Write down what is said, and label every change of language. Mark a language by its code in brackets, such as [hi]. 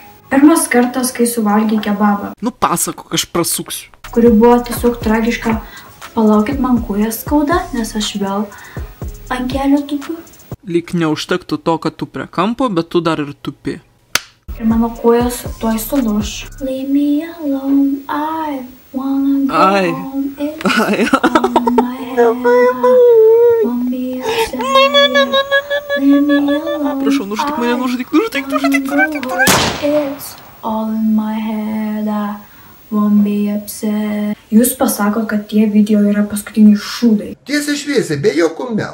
[lt] Pirmas kartas, kai suvalgiai kebabą. Nu pasakok, aš prasuksiu. Kuri buvo tiesiog tragiška. Palaukit, man kojas skauda, nes aš vėl ant kelio tupiu. Lyg neužtektų to, kad tu prie kampo, bet tu dar ir tupi. Ir mano kojas tuoj sulūš. [en] Leave me alone, I wanna go home. It's on my head, won't be upset. Leave me alone, [lt] Prašau, nužudyk mane, nužudyk. [en] It's all in my head, I won't be upset. [lt] Jūs pasakot, kad tie video yra paskutiniai šūdai. Tiesiai šviesiai, be jokio melo.